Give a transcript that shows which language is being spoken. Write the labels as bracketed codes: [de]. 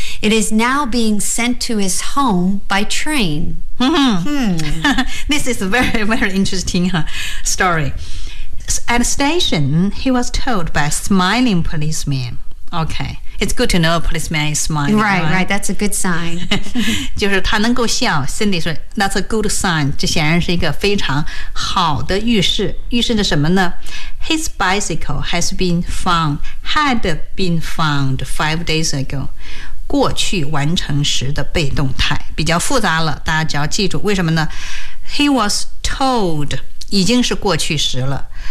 [en] It is now being sent to his home by train. This is a very, very interesting story. At the station, he was told by a smiling policeman. Okay. It's good to know a policeman is smiling. Right, right, that's a good sign. [zh] 就是他能够笑 Cindy 说 [en] that's a good sign. [zh] 这显然是一个非常好的预示。预示着什么呢 [en] His bicycle has been found, had been found 5 days ago. [zh] 过去完成时的被动态比较复杂了大家只要记住为什么呢 [en] He was told, [zh] 已经是过去时了。